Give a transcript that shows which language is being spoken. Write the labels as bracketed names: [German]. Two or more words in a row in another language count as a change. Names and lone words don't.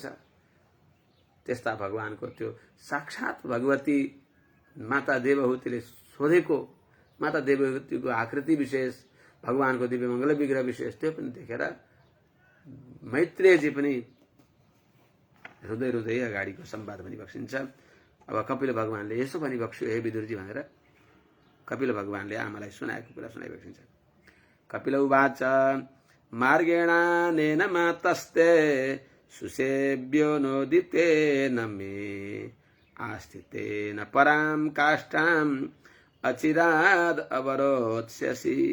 [Nepali] त्यस्ता भगवानको त्यो साक्षात भगवती माता देवहूतिले सोधेको, माता देवहूतिको आकृति विशेष, भगवानको दिव्य मंगल विग्रह विशेष त्यो पनि देखेर मैत्रेयजी पनि हृदय हृदय अगाडिको संवाद भनिबक्सिन्छ। अब कपिल भगवानले यसो भनिबक्स्यो हे विदुरजी भनेर कपिल भगवानले आमालाई सुनाएको कुरा सुनाइबक्सिन्छ। [Sanskrit] कपिल उवाच मार्गेणानेन मातस्ते सुसेव्यो नोदितेन मे आस्थितेन परां काष्ठाम् अचिराद अवरोत्स्यसि।